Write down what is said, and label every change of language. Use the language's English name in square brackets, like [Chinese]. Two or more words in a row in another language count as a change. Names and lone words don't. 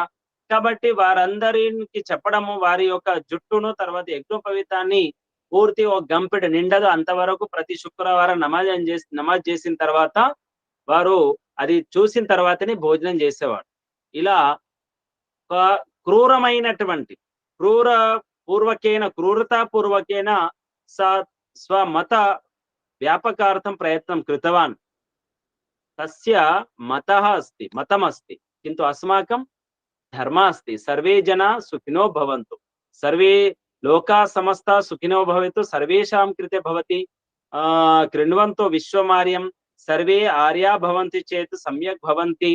[Telugu] కాబట్టి వారందరికి చెప్పడము, వారి యొక్క జుట్టును, తర్వాత యజ్ఞోపవీతాన్ని పూర్తి ఒక గంపెడు నిండదు అంతవరకు ప్రతి శుక్రవారం నమాజ్ చేసిన తర్వాత వారు అది చూసిన తర్వాతనే భోజనం చేసేవాడు. ఇలా క్రూరమైనటువంటి [Sanskrit] క్రూరతాపూర్వకేన స్వమత వ్యాపకార్థం ప్రయత్నం కృతవాన్. तस्य मतः अस्ति, मतमस्ति, किन्तु अस्माकं धर्मः अस्ति. सर्वे जना सुखिनो भवन्तु, सर्वे लोका समस्ता सुखिनो भवन्तु, सर्वेषां कृते भवति कृण्वन्तो विश्वमार्यं, सर्वे आर्या भवन्ति चेत् सम्यक् भवन्ति.